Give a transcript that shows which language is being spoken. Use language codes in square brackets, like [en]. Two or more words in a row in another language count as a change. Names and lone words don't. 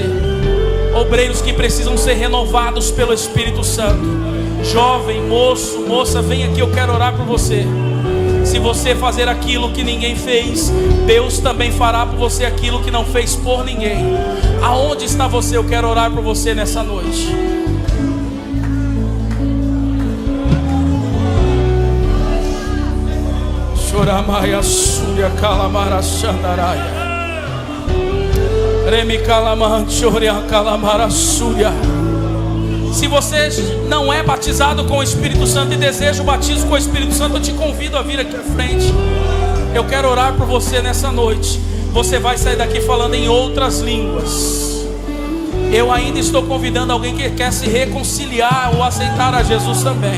[pt] Obreiros que precisam ser renovados pelo Espírito Santo. Jovem, moço, moça, vem aqui, eu quero orar por você. Se você fazer aquilo que ninguém fez, Deus também fará por você aquilo que não fez por ninguém. Aonde está você? Eu quero orar por você nessa noite. Choramaya Surya Kalamara Shandaraia Remi Kalaman Choria Kalamara Surya. Se você não é batizado com o Espírito Santo e deseja o batismo com o Espírito Santo, eu te convido a vir aqui à frente. Eu quero orar por você nessa noite. Você vai sair daqui falando em outras línguas. Eu ainda estou convidando alguém que quer se reconciliar ou aceitar a Jesus também.